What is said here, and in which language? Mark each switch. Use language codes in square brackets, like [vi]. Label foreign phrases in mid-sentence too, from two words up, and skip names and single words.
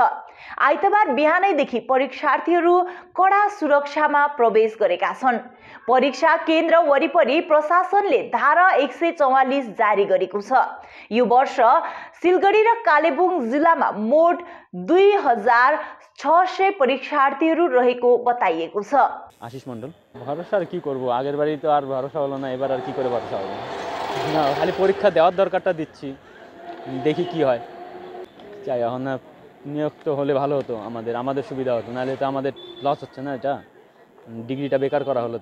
[ne] आइतबार बिहानैदेखि परीक्षार्थीहरू कडा सुरक्षामा प्रवेश गरेका छन्। परीक्षा केन्द्र वरिपरि प्रशासनले धारा 144 जारी गरेको छ। यो वर्ष सिलगढी र कालेबुङ जिल्लामा मोट 2600 परीक्षार्थीहरू रहेको बताइएको छ। [bn] आशिष मण्डल ভরসা আর কি করব, আগের বারই তো আর ভরসা হলো না, এবার আর কি করে ভরসা হবে না, খালি পরীক্ষা দেওয়ার দরকারটা দিচ্ছি, দেখি কি হয়। চাই এখন না নিয়োগ তো হলে ভালো হতো, আমাদের সুবিধা হতো, নাহলে তো আমাদের লস হচ্ছে না, এটা ডিগ্রিটা বেকার করা হলো।